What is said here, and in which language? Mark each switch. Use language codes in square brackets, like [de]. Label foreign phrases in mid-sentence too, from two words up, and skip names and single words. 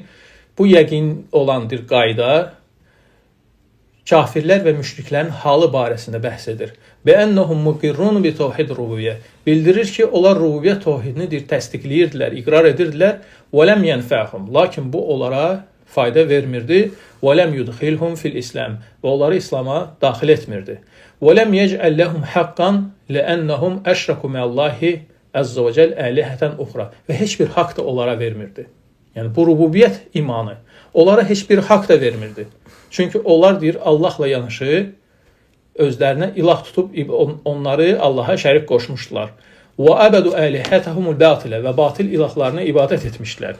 [az] Bu yəqin olan bir qayda kafirlər və müşriklərin halı barəsində bəhs edir. [ar] بأنهم مقرون بتوحيد الربوبية. [az] Bildirir ki, onlar rububiyyət tevhidini təsdiqləyirdilər, iqrar edirdilər. [ar] ولم ينفعهم. [az] Lakin bu onlara fayda vermirdi. [ar] ولم يدخلهم في الإسلام. [az] Və onları İslam'a daxil etmirdi. [ar] ولم يجعل لهم حقا لأنهم أشركوا مع الله عز وجل آلهة أخرى. [az] Və heç bir haqq da onlara vermirdi. Yəni bu rububiyyət imanı onlara heç bir haqq da vermirdi. Çünki onlar deyir, Allahla yanaşı özlərinə ilah tutub onları Allaha şərik qoşmuşdular. [ar] وعبدوا آلهتهم الباطلة [az] və batil ilahlarına ibadət etmişdilər.